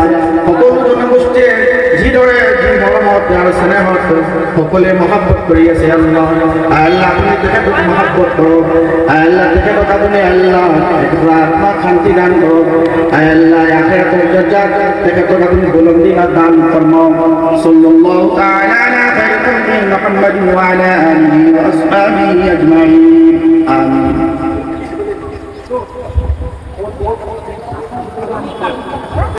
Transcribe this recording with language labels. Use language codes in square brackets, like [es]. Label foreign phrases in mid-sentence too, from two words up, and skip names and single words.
[as] সকলো জনগোষ্ঠীয়ে যিদৰে যি মৰমত আৰু স্নেহত সকলোৱে মহব্বত কৰি আছে আল্লাহ আল্লাহ আপুনি তেখেতক মহব্বত কৰক আল্লাহ তেখেতক আপুনি আল্লাহ আত্মা শান্তি দান কৰক আল্লাহ আখিৰাতৰ দৰজাত তেখেতক আপুনি বুলন্দি দান ফৰমাওক [ar] صلى الله تعالى على خير خلق محمد وعلى آله وأصحابه أجمعين آمين